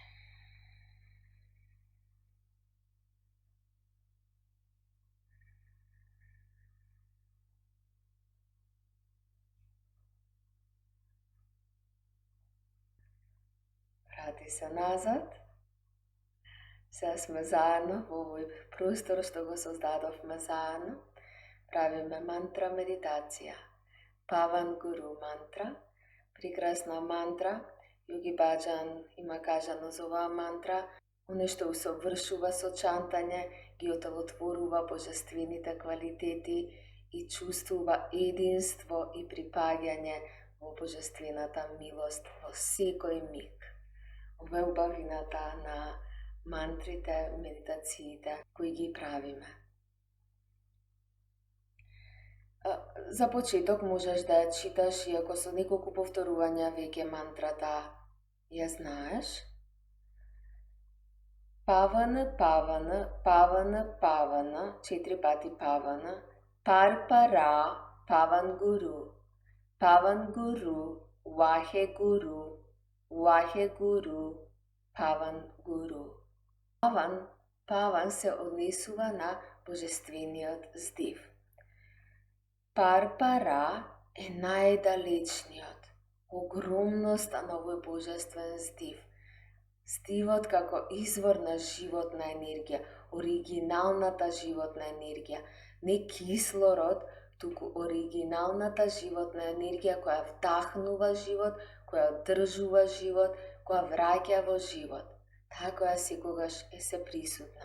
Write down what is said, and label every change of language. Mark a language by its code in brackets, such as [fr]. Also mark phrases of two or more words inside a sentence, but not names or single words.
[mk] Врати се назад. Сега сме заедно во овој простор што го создадовме заедно. Правиме мантра медитација. Паван Гуру мантра. Прекрасна мантра. Йоги Баџан има кажано за оваа мантра. Оно што усовршува со чантање, ги отелотворува божествените квалитети и чувствува единство и припаѓање во божествената милост во секој миг. Ова е убавината на мантрите, медитациите кои ги правиме. За почеток можеш да ја читаш, иако со неколку повторувања веќе мантрата ја знаеш. [pa] ਪਵਨ ਪਵਨ ਪਵਨ ਪਵਨ, 4 пати ਪਵਨ ਪਰਪਰਾ ਪਵਨ ਗੁਰੂ ਵਾਹਿ ਗੁਰੂ ਪਵਨ ਗੁਰੂ. [mk] Паван се однесува на божествениот здив. Парпара е најдалечниот, огромноста на овој божествен здив. Здивот како извор на животна енергија, оригиналната животна енергија, не кислород, туку оригиналната животна енергија која вдахнува живот, која одржува живот, која враќа во живот, таа која секогаш е се присутна.